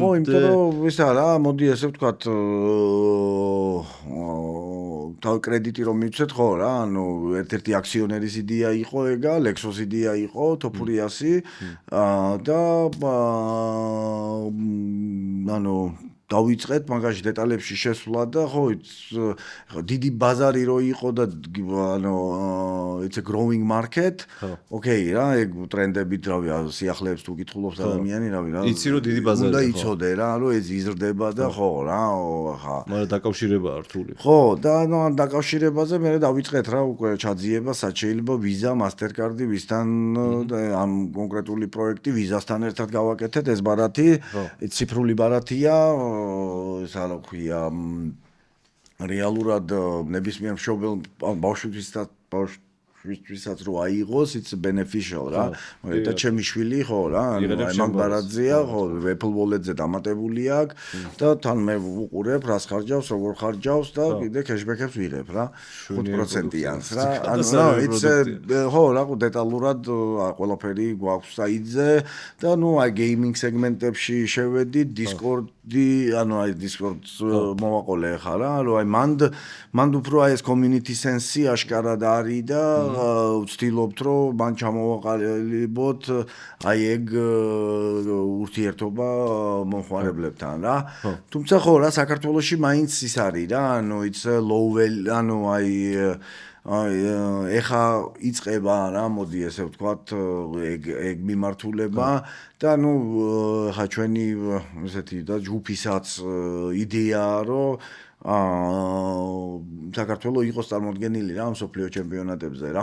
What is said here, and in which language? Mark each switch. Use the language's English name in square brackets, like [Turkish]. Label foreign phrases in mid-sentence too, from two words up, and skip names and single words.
[Georgian] ხო, იმიტომ რომ ისა რა, მოდი ესე ვთქვათ თავი კრედიტი რომ მივცეთ ხო რა, ანუ ერთ-ერთი აქციონერის იდეა იყო ეგა, Lexos იდეა იყო, თოფურიასი და ანუ დავიწყეთ მაგაში დეტალებში შესვლა და ხო დიდი ბაზარი რო იყო და ანუ [English] it's a growing market. [Georgian] Okay რა, ეგ ტრენდებით რავი სიახლეებს თუ კითხულობს ადამიანი რავი რა. იცი რომ დიდი ბაზარი უნდა იცოდე რა, რომ ეს იზრდება და ხო რა, ხა. მაგრამ დაკავშირება რთული. ხო, და ანუ დაკავშირებაზე მე დავიწყეთ რა უკვე ჩაძიება, შეიძლება Visa, Mastercard ვისთან ამ კონკრეტული პროექტი Visa-სთან ერთად გავაკეთეთ, ეს ბარათი, ციფრული ბარათია. ეს რა ქვია რეალურად ნებისმიერ მშობელ ბავშვისთვისაც რო აიღოს [English] it's beneficial [Georgian] რა. და ჩემი შვილი ხო რა, აი მაგ ბარათზეა, ხო Apple Wallet-ზე დამატებული აქვს და თან მე ვუყურებ რას ხარჯავს, როგორ ხარჯავს და კიდე cashback-ებს ვიღებ რა. 5%-იანს რა. ანუ it's ხო რა, დეტალურად ყველაფერი გვაქვს საიტზე და ნუ აი gaming სეგმენტებში შევედით, Discord-ი, ანუ აი Discord-ს მოვაყოლე ხა რა, რომ აი მანდ უფრო აი ეს [English] community sense- [Georgian] ი აშკარად არის და ვცდილობთ რომ მან ჩამოვაყალიბოთ აი ეგ ურთიერთობა მომხმარებლებთან რა. თუმცა ხო რა საქართველოში მაინც ის არის რა, ანუ [English] it's low [Georgian] ანუ აი ეხა იწყება რა, მოდი ესე ვთქვათ ეგ მიმართულება და ნუ ხა ჩვენი ესეთი და ჯგუფისაც იდეაა რომ საქართველოს იყოს წარმოდგენილი რა მსოფლიო ჩემპიონატებზე რა.